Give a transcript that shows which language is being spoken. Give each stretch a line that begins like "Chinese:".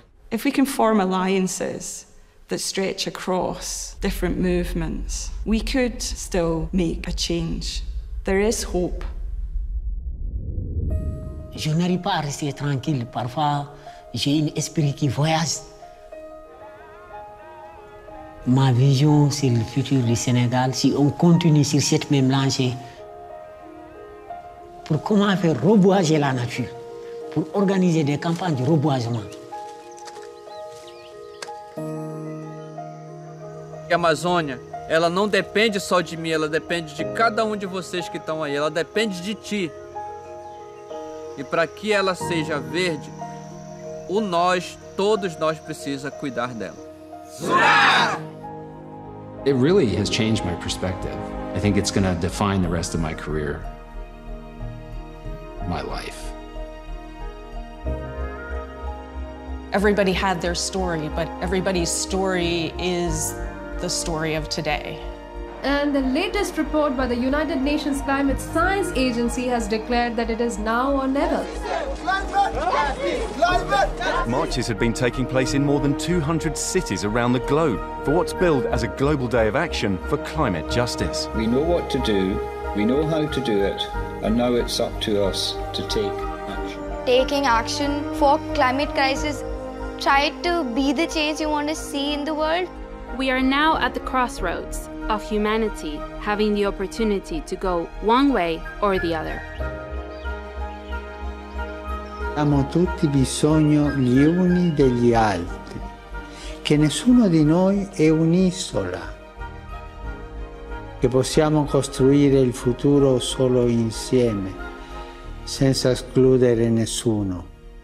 English: If we can form alliances that stretch across different movements, we could still make a change. There is hope.
French: Je n'arrive pas à rester tranquille. Parfois, j'ai un esprit qui voyage. Ma vision sur le futur du Sénégal, si on continue sur cette même lancée, pour comment faire reboiser la nature, pour organiser des campagnes de reboisement.
Portuguese: A Amazônia, ela não depende só de mim, ela depende de cada um de vocês que estão aí, ela depende de ti. E para que ela seja verde, todos nós precisa cuidar dela.
English: It really has changed my perspective. I think it's going to define the rest of my career, my life. Everybody had their story, but everybody's story is the story of today. And the latest report by the United Nations Climate Science Agency has declared that it is now or never. Marches had been taking place in more than 200 cities around the globe for what's billed as a global day of action for climate justice. We know what to do, we know how to do it, and now it's up to us to take action. Taking action for climate crisis, try to be the change you want to see in the world. We are now at the crossroads of humanity having the opportunity to go one way or the other.
Italian: Abbiamo tutti bisogno gli uni degli altri, che nessuno di noi è un'isola, che possiamo costruire il futuro solo insieme, senza escludere nessuno.